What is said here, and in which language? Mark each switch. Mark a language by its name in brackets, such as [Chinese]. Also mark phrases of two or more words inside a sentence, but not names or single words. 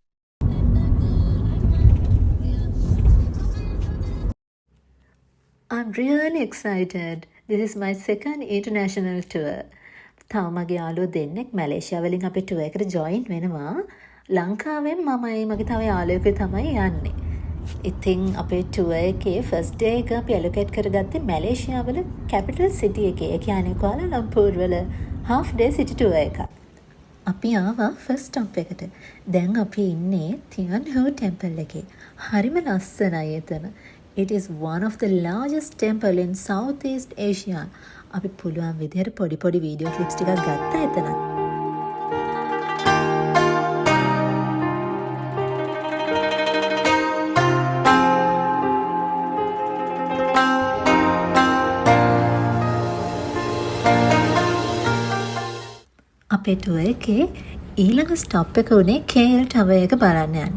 [English] I'm really excited. This is my second international tour. [Sinhala] තව මගේ යාළුවෝ දෙන්නෙක් මැලේසියා වලින් අපේ tour එකට join වෙනවා. ලංකාවෙන් මමයි මගේ තව යාළුවෙකුයි තමයි යන්නේ. ඉතින් අපේ tour එකේ [English] first day [Sinhala] එක අපි allocate කරගත්තේ මැලේසියා වල [English] capital city [Sinhala] එකේ. ඒ කියන්නේ කුවාලාලම්පූර් වල [English] half day city tour [Sinhala] එකක්. අපි ආවා [English] first stop [Sinhala] එකට. දැන් අපි ඉන්නේ තියන්හු ටෙම්පල් එකේ. හරිම ලස්සනයි එතන. [English] It is one of the largest temple in Southeast Asia. [Sinhala] අපි පුළුවන් විදිහට පොඩි [English] video clips [Sinhala] ටිකක් ගත්තා එතන. අපේ ටුවර් එකේ ඊළඟ ස්ටොප් එක උනේ KL ටවර් එක බලන්න යන්න.